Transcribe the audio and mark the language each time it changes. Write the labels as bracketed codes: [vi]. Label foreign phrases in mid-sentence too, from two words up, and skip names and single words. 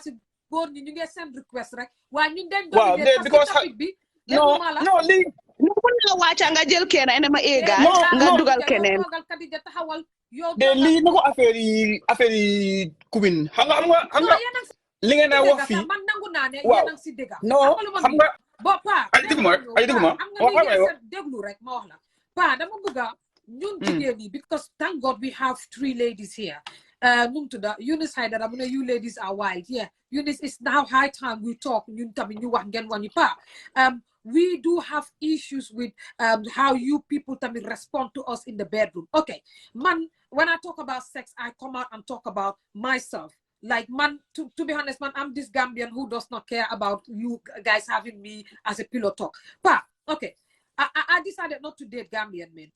[wo] góor ñi ñu ngi send request rek waaye ñun dañ because no lii no mën nga wàcca nga jël kenn ene ma éegal nga dugal keneen de lii na ko affaire yi kubin xam nga li ngeen a wax fii man nangu naa ne waaw yéen a ngi si dëgg non xam nga pa ay diguma déglu rek ma wax la pa dama bëgg ñun jigéen ñi because [en] thank God we have 3 ladies here [wo] num tudda Eunice Haidara mu ne you [en] ladies are wild yeah Eunice it's now high time we talk [wo] ñun tamit ñu wax ngeen wañu pa [en] we do have issues with how you people tamit respond to us in the bedroom okay man when I talk about sex I come out and talk about myself like man to be honest man I'm this Gambian who does not care about you guys having me as a pillow talk but okay I decided not to date Gambian men.